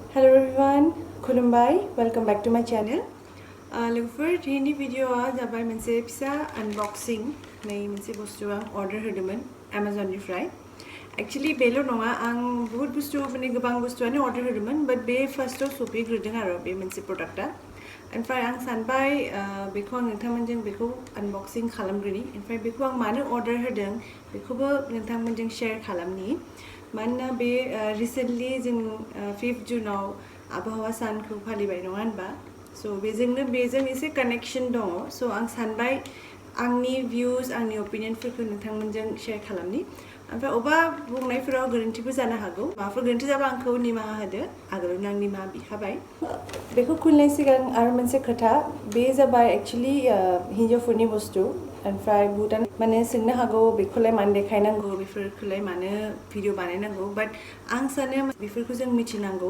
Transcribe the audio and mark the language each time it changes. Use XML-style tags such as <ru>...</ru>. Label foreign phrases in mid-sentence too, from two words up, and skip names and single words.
<en>Hello everyone, Khulumbai. Welcome back to my channel.</en> <brx>Look ini video jabai mense pisa unboxing nei mense bostu ang order hodomen Amazon nifrai. Actually belo nonga ang bahut bostu mane gobang bostu ani order hodomen but be</brx> <en>first of</en> <brx>sopi gredeng aro be mense product ta. And fry ang sanbai beko ang nongthamonjong beko unboxing khalamgreni. And fry beko ang mano order hodong beko bo nongthamonjong share khalamni. Mana be recently jing 5th June abhawa san ko phalibai nonga hanba. So bezeng ise connection dong. So ang sanbai angni views angni opinion फोरखौ नोंथांमोनजों share खालामनि. ओमफ्राय अबा बुंनायफोराव गोरोन्थिबो जानो हागौ। माबाफोर गोरोन्थि जाबा आंखौ निमाहा होदो। आगोलावनो आं निमाहा बिखाबाय। बेखौ खुलिनाय सिगां आरो मोनसे खोथा बे जाबाय एक्चुअली हिनजावफोरनि बुस्थु। ओमफ्राय बुहुतानो माने सोंनो हागौ बेखौलाय मानो देखायनांगौ बेफोरखौलाय मानो भिडिअ बानायनांगौ बाट आं सानो बेफोरखौ जों मिथिनांगौ।</brx>